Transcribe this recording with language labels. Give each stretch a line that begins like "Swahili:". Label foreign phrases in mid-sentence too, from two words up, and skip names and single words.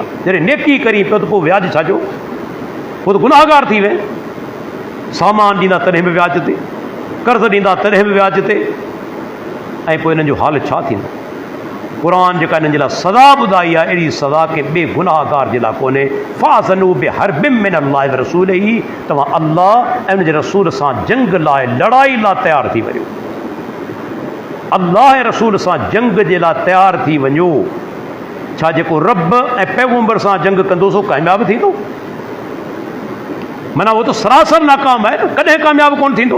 Sindhi: जॾहिं नेकी करी पियो त पोइ व्याज छा जो? पोइ त गुनाहगार थी वे। सामान ॾींदा तॾहिं बि व्याज ते, कर्ज़ ॾींदा तॾहिं बि व्याज ते, ऐं पोइ हिननि जो हाल छा थींदो? क़ुरान जेका हिननि जे लाइ सज़ा ॿुधाई आहे, अहिड़ी सज़ा के ॿिए गुनाहगार जे लाइ कोन्हे।
Arabic: فأذنوا بحرب من الله ورسوله,
Sindhi: तव्हां अल्लाह ऐं उनजे रसूल सां जंग लाइ, लड़ाई लाइ तयारु थी वञो। अल्लाह ऐं रसूल सां जंग जे लाइ तयारु थी वञो। छा जेको रब ऐं पैगंबर सां जंग कंदो सो कामयाबु थींदो? माना उहो त सरासर नाकाम आहे न, कॾहिं कामयाबु कोन थींदो।